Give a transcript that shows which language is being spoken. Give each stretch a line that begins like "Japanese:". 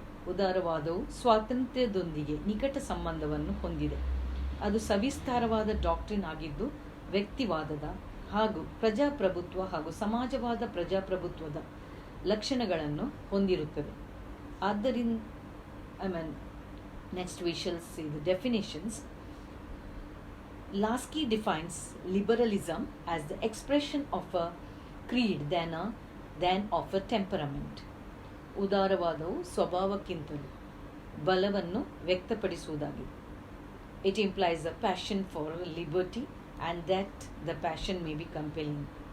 Kannada: ಉದಾರವಾದವು ಸ್ವಾತಂತ್ರ್ಯದೊಂದಿಗೆ ನಿಕಟ ಸಂಬಂಧವನ್ನು ಹೊಂದಿದೆ. ಅದು ಸವಿಸ್ತಾರವಾದ ಡಾಕ್ಟ್ರಿನ್ ಆಗಿದ್ದು ವ್ಯಕ್ತಿವಾದದ ಹಾಗೂ ಪ್ರಜಾಪ್ರಭುತ್ವ ಹಾಗೂ ಸಮಾಜವಾದ ಪ್ರಜಾಪ್ರಭುತ್ವದ ಲಕ್ಷಣಗಳನ್ನು ಹೊಂದಿರುತ್ತದೆ. ಆದ್ದರಿಂದ
English: next we shall see the definitions. Lasky defines liberalism as the expression of a creed than of a temperament.
Kannada: ಉದಾರವಾದವು ಸ್ವಭಾವಕ್ಕಿಂತಲೂ ಬಲವನ್ನು ವ್ಯಕ್ತಪಡಿಸುವುದಾಗಿದೆ.
English: It implies a passion for liberty and that the passion may be compelling.